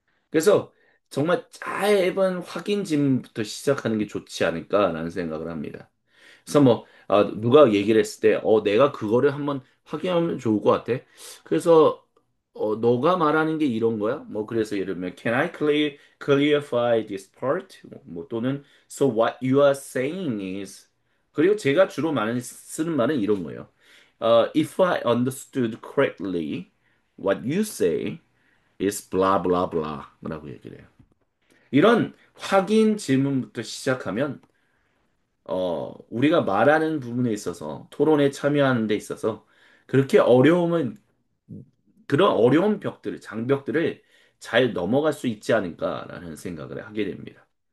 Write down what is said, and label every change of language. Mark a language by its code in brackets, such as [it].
[ko] 그래서 정말 짧은 확인 질문부터 시작하는 게 좋지 않을까라는 생각을 합니다. 그래서 뭐 누가 얘기를 했을 때 내가 그거를 한번 확인하면 좋을 것 같아. 그래서 너가 말하는 게 이런 거야? 뭐 그래서 예를 들면 [en] Can I clarify this part? [ko] 뭐 또는 [en] So what you are saying is [ko] 그리고 제가 주로 쓰는 말은 이런 거예요. [en] If I understood correctly, what you say is blah blah blah [ko] 라고 얘기를 해요. 이런 확인 질문부터 시작하면 우리가 말하는 부분에 있어서 토론에 참여하는 데 있어서 그렇게 그런 어려운 장벽들을 잘 넘어갈 수 있지 않을까라는 생각을 하게 됩니다.